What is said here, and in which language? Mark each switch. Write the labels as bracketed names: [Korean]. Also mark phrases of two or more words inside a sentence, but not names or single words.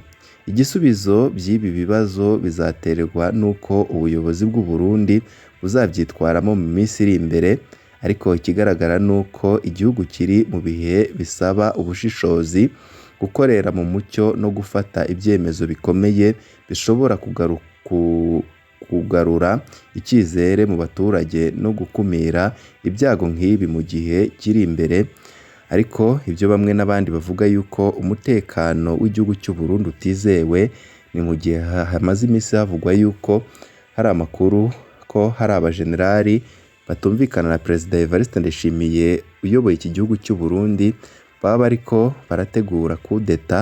[Kinyarwanda] Igisubizo by'ibi bibazo bizaterwa n'uko ubuyobozi bw'u Burundi buzabyitwaramo mu minsi iri imbere. Ariko ikigaragara ni uko igihugu kiri mu bihe bisaba ubushishozi, gukorera mu mucyo no gufata ibyemezo bikomeye bishobora kugarura icyizere mu baturage no gukumira ibyago nk'ibi mu gihe kiri imbere. Ariko ibyo bamwe n'abandi bavuga yuko umutekano w'igihugu cy'u Burundi utizewe, ni mu gihe hamaze iminsi havugwa yuko hari amakuru ko hari abajenerali batumvikana na Perezida Evariste Ndayishimiye uyoboye iki gihugu cy'u Burundi, baba bariko barategura kudeta.